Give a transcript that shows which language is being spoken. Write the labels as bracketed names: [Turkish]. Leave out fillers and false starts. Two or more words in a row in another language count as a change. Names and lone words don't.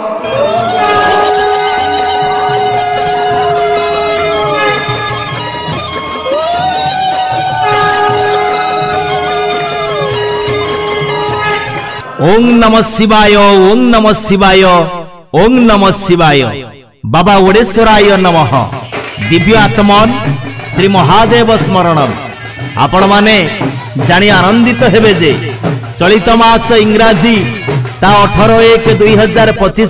[Sanskrit] ओं नमः शिवाय, ओं नमः शिवाय, ओं नमः शिवाय। बाबा ओडेश्वराय नमः। दिव्य आत्मन श्री महादेव स्मरणम। [Odia] ଆପଣ ମାନେ ଜାଣି ଆନନ୍ଦିତ ହେବେ ଯେ ଚଳିତ ମାସ ଇଂରାଜୀ ତା 18/1/2025